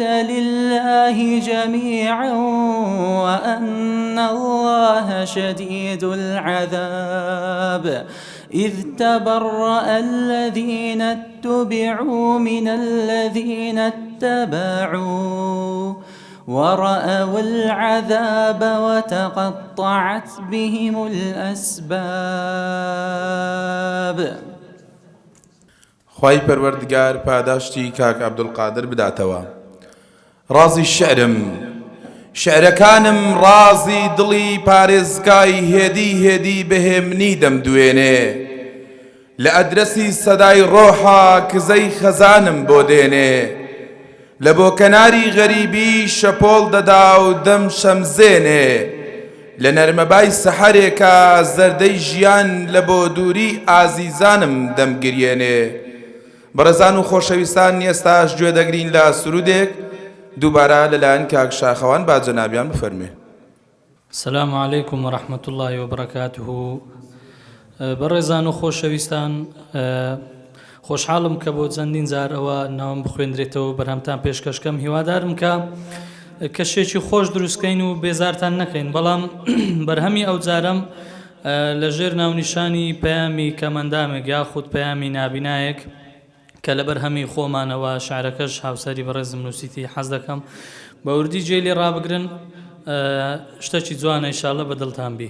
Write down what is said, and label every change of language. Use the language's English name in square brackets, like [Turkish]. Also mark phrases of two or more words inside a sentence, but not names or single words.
[Arabic] لله جميعا وأن الله شديد العذاب إذ تبرأ الذين اتبعوا من الذين اتبعوا ورأوا العذاب وتقطعت بهم الأسباب. [Central Kurdish] خوای پەروەردگار پاداشتی کاک عەبدولقادر بداتەوە. ڕازی شعرەکانم ڕازی دڵی پارێزگای هێدی بەهێمنی دەمدوێنێ لە ئەدرەسی سەدای ڕۆحا کزەی خەزانم بۆ دێنێ لە بۆ کەناری غەریبی شەپۆڵ دەدا و دەم شەمزێنێ لە نەرمەبای سەحەرێکە زەردەی ژیان لە بۆ دووری ئازیزانم دەمگرێنێ. بەڕێزان و خۆشەویستان ئێستاش گوێ دەگرین لە سرودێک دووبارە لەلایەن کاک شاخەوان با جەنابیان بفەرمێ. [Arabic] السلام عليكم ورحمة الله وبركاته. [Central Kurdish] بەڕێزان و خۆشەویستان خۆشحاڵم کە بۆ چەندین جار ئەوە ناوم بخوێندرێتەوە بەرهەمتان پێشکەشکەم هیوادارم کە کەشێکی خۆش دروستکەین و بێزارتان نەکەین بەڵام بەرهەمی ئەو جارم لەژێر ناونیشانی پەیامی کەمەندامێک یاخود پەیامی نابینایەک کە لە بەرهەمی خۆمانەوە شعرەکەش هاوسەری بەڕێزم نووسیتی حەز دەکەم بە وردی جێ لێ ڕابگرن شتێکی جوانە ئینشاڵڵا بەدڵتان بی.